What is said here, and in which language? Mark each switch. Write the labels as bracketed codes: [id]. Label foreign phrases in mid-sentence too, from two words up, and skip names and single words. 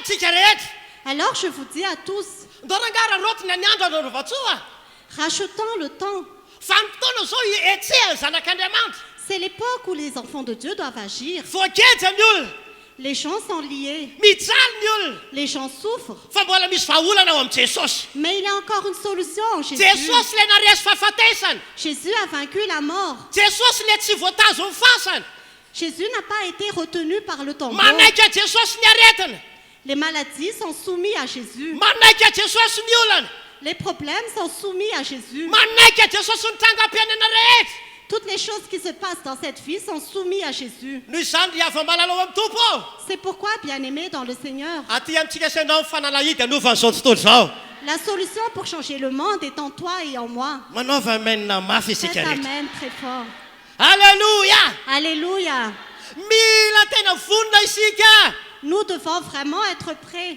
[mg] rehetra [fr] Alors je vous dis à tous, [mg] ndao rangararotiny ny andro anao rovatsoa [fr] rachetons le temps. [mg] fa ny fotoana zao etsehany zanak'Andriamanitra [fr] C'est l'époque où les enfants de Dieu doivent agir. [mg] voakeja ny olona [fr] Les gens sont liés, [mg] mijaly ny olona [fr] les gens souffrent. [mg] fa mbola misy vahaolana ao amin'i Jesosy [fr] Mais il y a encore une solution en Jésus. [mg] Jesosy le naresy fahafatesany [fr] Jésus a vaincu la mort. [mg] Jesosy le tsy voatazo ny fasany [fr] Jésus n'a pas été retenu par le tombeau. [mg] manaiky Jesosy ny aretina [fr] Les maladies sont soumises à Jésus. [mg] manaiky Jesosy ny olana [fr] Les problèmes sont soumis à Jésus. [mg] manaiky Jesosy ny trangam-piainana rehetra [fr] Toutes les choses qui se passent dans cette vie sont soumises à Jésus. [mg] noho izany ry ava-malalao amin'ny tompo [fr] C'est pourquoi, bien-aimés dans le Seigneur, [mg] aty amintsika sainao ny fanalahidy anovan'izao tontolo zao [fr] la solution pour changer le monde est en toi et en moi. [mg] manaova amenina mafy [fr] Faites [mg] isika rehetra [fr] Amen très fort. [mg] alleluia [fr] Alléluia. [mg] mila tena vonona isika [fr] Nous devons vraiment être prêts.